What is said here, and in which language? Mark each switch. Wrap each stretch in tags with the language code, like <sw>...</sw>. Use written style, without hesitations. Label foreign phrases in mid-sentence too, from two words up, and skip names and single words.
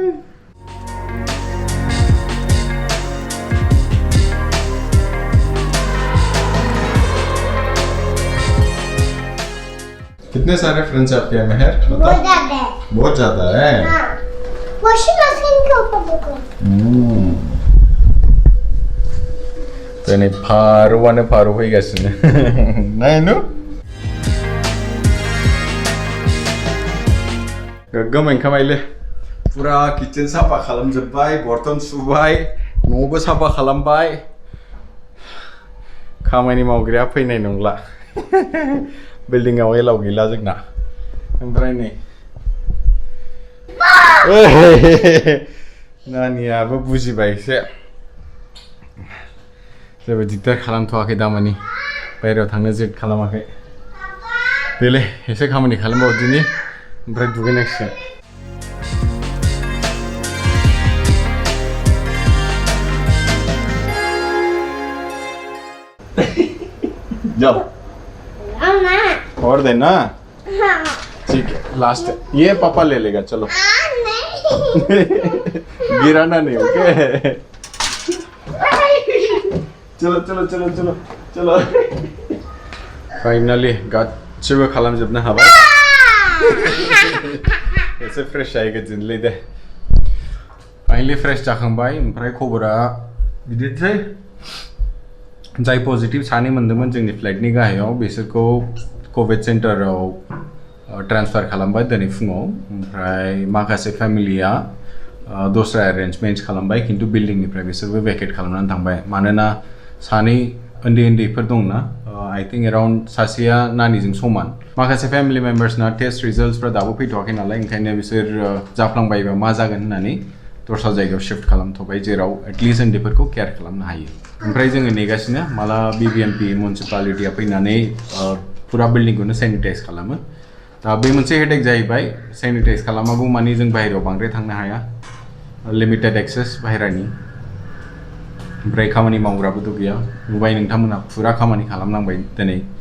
<hi>कितने सारे फ्रेंड्स आपके हैं मेहर बहुत ज्यादा है हाँ</hi> <en>washing machine</en> <hi>के ऊपर देखो</hi> <brx>Tani paru hoigasine. Nainu? Gagamai khamaile. Pura kitchen sapa khalamjabbai, borton subai, nobo sapa khalambai. खामानि मावग्राया फैनाय नंला बिल्डिंआव एलाव गैला जोंना ओमफ्राय नै नानियाबो बुजिबाय एसे जेबो दिगदार खालामथ'वाखै दामानि बायहेरायाव थांनो जेट खालामाखै देलै एसे खामानि खालामबावदिनि ओमफ्राय दुगैनांसिगोन जाओ</brx> <hi>अम्मा और देना हाँ ठीक है लास्ट ये पापा ले लेगा चलो नहीं गिराना नहीं ओके चलो चलो</hi> <brx>चलो चलो चलो फाइनली गासिबो खालामजोबनो हाबाय एसे फ्रेश जाहैगोन दे फाइनली फ्रेश जाखांबाय ओमफ्राय खबरा बिदिनोसै जाय पजिटिभ सानै मोन्दोंमोन जोंनि फ्लाइटनि गाहायाव बिसोरखौ कोविड सेन्टाराव ट्रान्सफार खालामबाय दिनै फुङाव ओमफ्राय माखासे फेमिलिया दस्रा एरेन्जमेन्ट्स खालामबाय खिन्थु बिल्डिंनिफ्राय बिसोरबो भेकेट खालामनानै थांबाय मानोना सानै उन्दैफोर दंना</brx> <en>I think around</en> <brx>सासेया नानिजों समान माखासे फेमिलि मेम्बार्सना टेस्ट रिजल्ट्सफ्रा दाबो फैथ'वाखै नालाय ओंखायनो बिसोर जाफ्लांबायबा मा जागोन होननानै दस्रा जायगायाव शिफ्ट खालामथ'बाय जेराव एटलिस्ट उन्दैफोरखौ केयार खालामनो हायो ओमफ्राय जोङो नेगासिनो माला BBMP म्युनिसिपालिटिया फैनानै फुरा बिल्डिंखौनो सेनिटाइज खालामो दा बे मोनसे हेडेक जाहैबाय सेनिटाइज खालामागौ मानि जों बाहेरायाव बांद्राय थांनो हाया</brx> <en>limited access</en> <brx>बाहेरानि ओमफ्राय खामानि मावग्राबोथ' गैया नुबाय नोंथांमोनहा फुरा खामानि खालामनांबाय दिनै</brx>